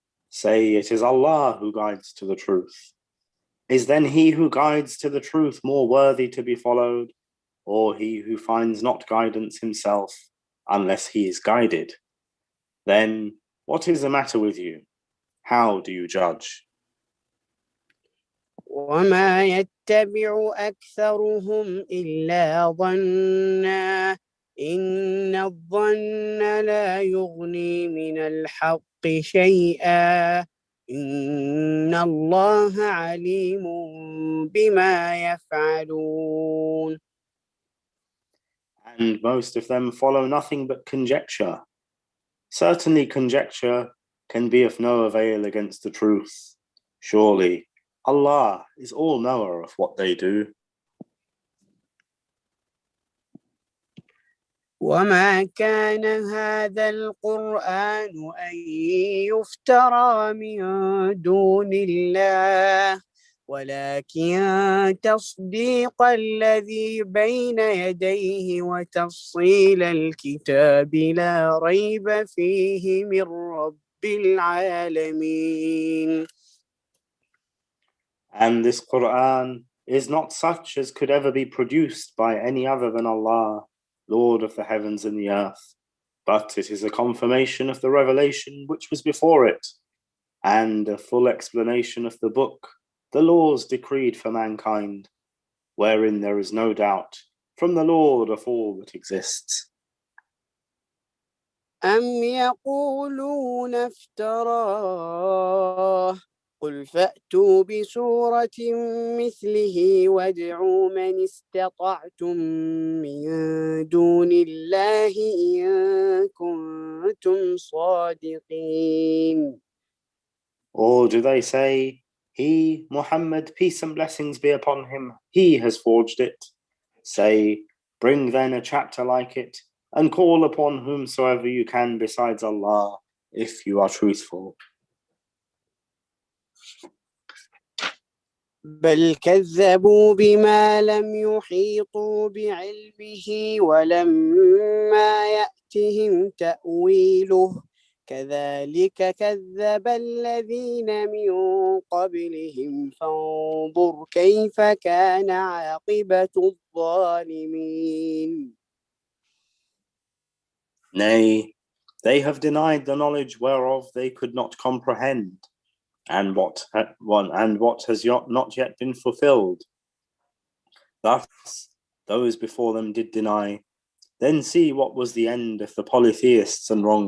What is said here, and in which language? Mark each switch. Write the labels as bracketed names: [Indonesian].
[English] Say, it is Allah who guides to the truth. Is then he who guides to the truth more worthy to be followed, or he who finds not guidance himself unless he is guided? Then what is the matter with you? How do you judge? [Arabic] وما يتبع أكثرهم إلا ظنا إن الظن لا يغني من الحق شيئا إن الله عليم بما يفعلون. [English] And most of them follow nothing but conjecture. Certainly conjecture can be of no avail against the truth. Surely Allah is all knower of what they do. [Arabic] وما كان هذا القرآن أن يفترى من دون الله ولكن تصديق الذي بين يديه وتفصيل الكتاب لا ريب فيه من رب العالمين. [English] And this Qur'an is not such as could ever be produced by any other than Allah, Lord of the heavens and the earth, but it is a confirmation of the revelation which was before it, and a full explanation of the book, the laws decreed for mankind, wherein there is no doubt from the Lord of all that exists. [Arabic] أم يقولون افتراه قل فأتوا بسورة مثله وادعوا من استطعتم من دون الله إن كنتم صادقين. [English] Or do they say, he, Muhammad, peace and blessings be upon him, he has forged it? Say, bring then a chapter like it, and call upon whomsoever you can besides Allah, if you are truthful. [Arabic] بل كذبوا بما لم يحيطوا بعلمه ولما يأتهم تأويله كذلك كذب الذين من قبلهم فانظر كيف كان عاقبة الظالمين. [English] Nay, they have denied the knowledge whereof they could not comprehend, and what has not yet been fulfilled. Thus, those before them did deny. Then see what was the end of the polytheists and